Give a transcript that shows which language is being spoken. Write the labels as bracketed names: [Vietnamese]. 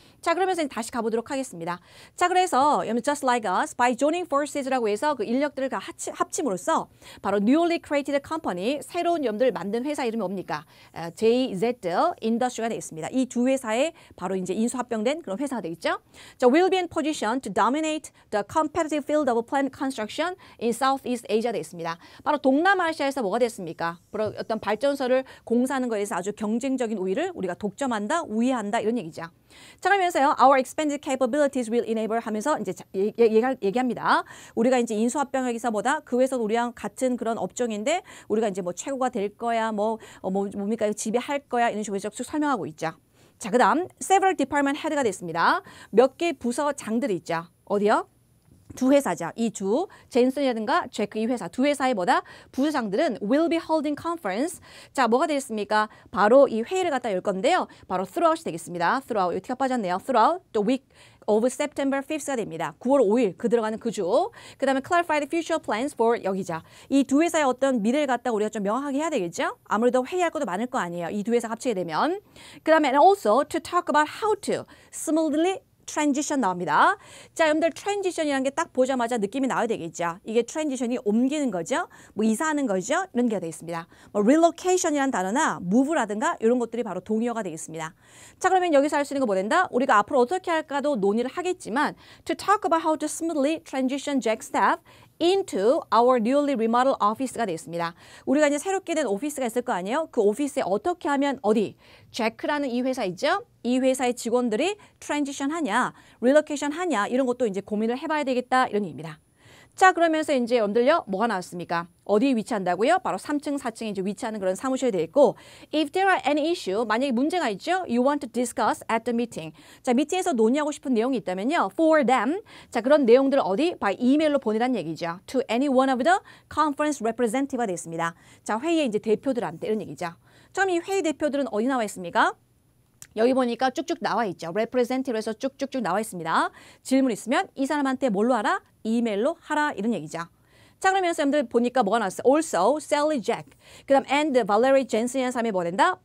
[Korean] 자, 그러면서 다시 가보도록 하겠습니다. 자, 그래서 just like us, by joining forces 라고 해서 그 인력들을 다 합침으로써 바로 newly created company, 새로운 염들 만든 회사 이름이 뭡니까? JZ Industry가 되겠습니다. 이 두 회사에 바로 이제 인수합병된 그런 회사가 되겠죠. [English] 자, will be in position to dominate the competitive field of plant construction in Southeast Asia 되겠습니다. [Korean] 바로 동남아시아에서 뭐가 됐습니까? 바로 어떤 발전소를 공사하는 것에 대해서 아주 경쟁적인 우위를 우리가 독점한다, 우위한다 이런 얘기죠. 자, 그러면서요, our expanded capabilities will enable 하면서 이제 얘기합니다. 우리가 이제 인수합병회사보다 그 회사도 우리랑 같은 그런 업종인데 우리가 이제 뭐 최고가 될 거야, 뭡니까 지배할 거야 이런 식으로 쭉 설명하고 있죠. 자, 그다음 several department head 가 됐습니다. 몇 개 부서장들이 있죠. 어디요? 두 회사죠. 이 두 젠슨이라든가 제크 이 회사 두 회사의 부서장들은 will be holding conference. 자, 뭐가 되겠습니까? 바로 이 회의를 갖다 열 건데요. 바로 throughout이 되겠습니다. throughout 여기가 빠졌네요. [English] throughout the week of September 5th 가 됩니다. [Korean] 9월 5일 그 들어가는 그 주. [English] 그 다음에 clarify the future plans for 여기죠. [Korean] 이 두 회사의 어떤 미래를 갖다 우리가 좀 명확하게 해야 되겠죠? 아무래도 회의할 것도 많을 거 아니에요. 이 두 회사 합치게 되면. [English] 그 다음에 and also to talk about how to smoothly 트랜지션 나옵니다. [Korean] 자, 여러분들 트랜지션이라는 게 딱 보자마자 느낌이 나와야 되겠죠. 이게 트랜지션이 옮기는 거죠. 뭐 이사하는 거죠. 이런 게 되겠습니다. 뭐 relocation이라는 단어나 move라든가 이런 것들이 바로 동의어가 되겠습니다. 자, 그러면 여기서 할 수 있는 거 뭐 된다? [English] 우리가 앞으로 어떻게 할까도 논의를 하겠지만 to talk about how to smoothly transition Jack staff into our newly remodeled office 가 되겠습니다. [Korean] 우리가 이제 새롭게 된 오피스가 있을 거 아니에요? 그 오피스에 어떻게 하면 어디? 제크라는 이 회사 있죠? 이 회사의 직원들이 트랜지션 하냐, 릴로케이션 하냐 이런 것도 이제 고민을 해봐야 되겠다 이런 얘기입니다. 자, 그러면서 이제 여러분들요, 뭐가 나왔습니까? 어디에 위치한다고요? 바로 3층, 4층에 이제 위치하는 그런 사무실이 되어 있고, if there are any issue, 만약에 문제가 있죠? [English] You want to discuss at the meeting. [Korean] 자, 미팅에서 논의하고 싶은 내용이 있다면요, for them. 자, 그런 내용들을 어디? by 이메일로 보내란 얘기죠. [English] to any one of the conference representative 가 되어 있습니다. [Korean] 자, 회의의 이제 대표들한테 이런 얘기죠. 그럼 이 회의 대표들은 어디 나와 있습니까? 여기 보니까 쭉쭉 나와 있죠. representative에서 쭉쭉쭉 나와 있습니다. 질문 있으면 이 사람한테 뭘로 하라? 이메일로 하라 이런 얘기죠. 자, 그러면서 여러분들 보니까 뭐가 나왔어요? Also, Sally Jack, 그 다음 and Valerie Jensen이라는 사람이 뭐 된다?